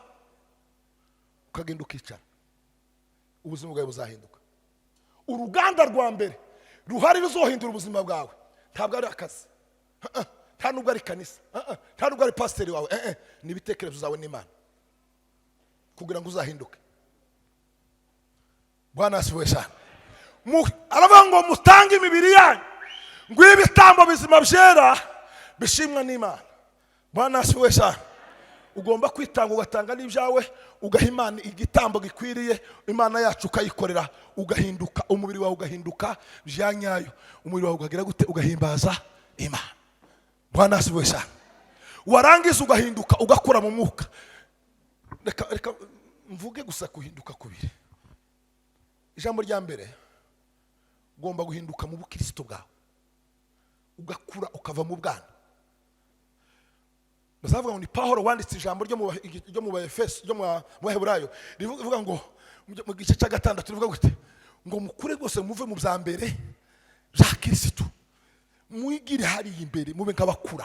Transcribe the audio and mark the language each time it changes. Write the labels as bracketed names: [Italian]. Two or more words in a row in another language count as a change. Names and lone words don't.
[Kinyarwanda] Ukagenda ukicara. Ubuzima bwawe buzahinduka. Uruganda rwa mbere ruhari ruzohindura ubuzima bwawe. Ntabwo ari akazi. Nta nubwo ari kanisa. Nta nubwo ari pasiteri wawe. Ni ibitekerezo zawe n'Imana kugira ngo uzahinduke. [Swahili] Bwana asiwe sana. [Kinyarwanda] Aravuga ngo mutange imibiri yanyu ngo ibitambo bizima byera bishimwa n'Imana. [Swahili] Bwana asiwe sana. [Kinyarwanda] Ugomba kwitanga, ugatanga n'ibyawe, ugaha Imana igitambo gikwiriye. Imana yacu ukayikorera, ugahinduka, umubiri wawe ugahinduka byanyayo. Umubiri wawe ugagira gute? Ugahimbaza Imana. [Swahili] Bwana asiwe sana. [Kinyarwanda] Warangiza ugahinduka, ugakura mu mwuka. Reka mvuge gusa kuhinduka kubiri. ijambo rya mbere ugomba guhinduka mu bukristo bwawe ugakura ukava mu bwana. Bazavuga ngo ni Paulo wanditse ijambo ryo mu Efeso ryo mu Heburayo rivuga ngo mu gice cya 6 rivuga gute ngo mukure rwose muve mu bya mbere bya Kristo mwigire hari imbere mube nk'abakura.